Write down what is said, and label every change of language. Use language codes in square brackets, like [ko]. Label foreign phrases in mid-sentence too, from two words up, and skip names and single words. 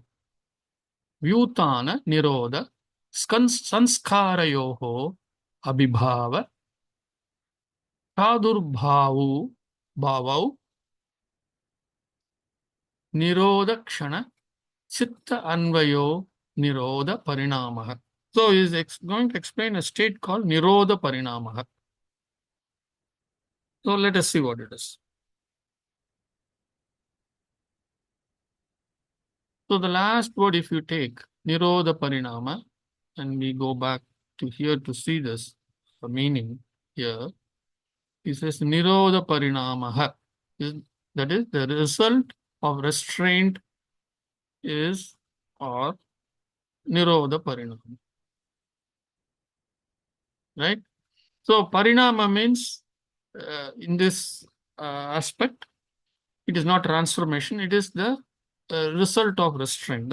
[sa] व्युत्थान निरोध संस्कारयोः अभिभव प्रादुर्भाव भावौ निरोध क्षण चित्त अन्वयः निरोध परिणामः. [en] So he is going to explain a state called [sa] निरोध परिणामः. [en] So let us see what it is. So the last word, if you take [sa] निरोध परिणाम, [en] and we go back to here to see this, the meaning here, he says [sa] निरोध परिणामः. [en] That is the result of restraint is or [sa] निरोध परिणाम. [en] Right? So parinama means in this aspect, it is not transformation, it is the result of restraint.